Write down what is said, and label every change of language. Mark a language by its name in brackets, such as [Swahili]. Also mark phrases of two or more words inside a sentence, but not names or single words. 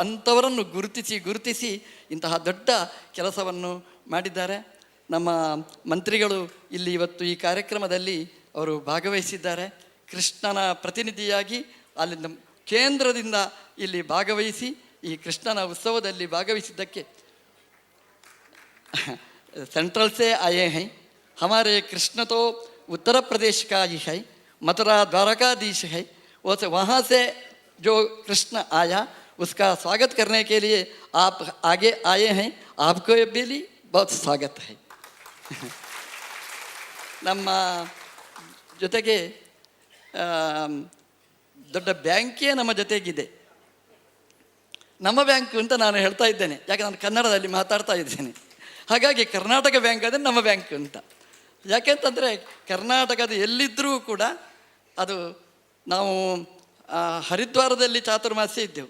[Kannada] ಅಂಥವರನ್ನು ಗುರುತಿಸಿ ಇಂತಹ ದೊಡ್ಡ ಕೆಲಸವನ್ನು ಮಾಡಿದ್ದಾರೆ. ನಮ್ಮ ಮಂತ್ರಿಗಳು ಇಲ್ಲಿ ಇವತ್ತು ಈ ಕಾರ್ಯಕ್ರಮದಲ್ಲಿ ಅವರು ಭಾಗವಹಿಸಿದ್ದಾರೆ. ಕೃಷ್ಣನ ಪ್ರತಿನಿಧಿಯಾಗಿ ಅಲ್ಲಿಂದ ಕೇಂದ್ರದಿಂದ ಇಲ್ಲಿ ಭಾಗವಹಿಸಿ ಈ ಕೃಷ್ಣನ ಉತ್ಸವದಲ್ಲಿ ಭಾಗವಹಿಸಿದ್ದಕ್ಕೆ [Hindi] सेंट्रल से आए हैं, हमारे कृष्ण तो उत्तर प्रदेश का ही है, मथुरा द्वारकाधीश है, वहाँ से जो कृष्ण आया उसका स्वागत करने के लिए आप आगे आए हैं. आपको भी बहुत स्वागत है. [Kannada] ನಮ್ಮ ಜೊತೆಗೆ ದೊಡ್ಡ ಬ್ಯಾಂಕೇ ನಮ್ಮ ಜೊತೆಗಿದೆ. ನಮ್ಮ ಬ್ಯಾಂಕ್ ಅಂತ ನಾನು ಹೇಳ್ತಾ ಇದ್ದೇನೆ, ಯಾಕೆ ನಾನು ಕನ್ನಡದಲ್ಲಿ ಮಾತಾಡ್ತಾ ಇದ್ದೇನೆ. ಹಾಗಾಗಿ ಕರ್ನಾಟಕ ಬ್ಯಾಂಕ್ ಅಂದರೆ ನಮ್ಮ ಬ್ಯಾಂಕ್ ಅಂತ. ಯಾಕೆಂತಂದರೆ ಕರ್ನಾಟಕದ ಎಲ್ಲಿದ್ದರೂ ಕೂಡ ಅದು ನಾವು ಹರಿದ್ವಾರದಲ್ಲಿ ಚಾತುರ್ಮಾಸ್ಯ ಇದ್ದೆವು.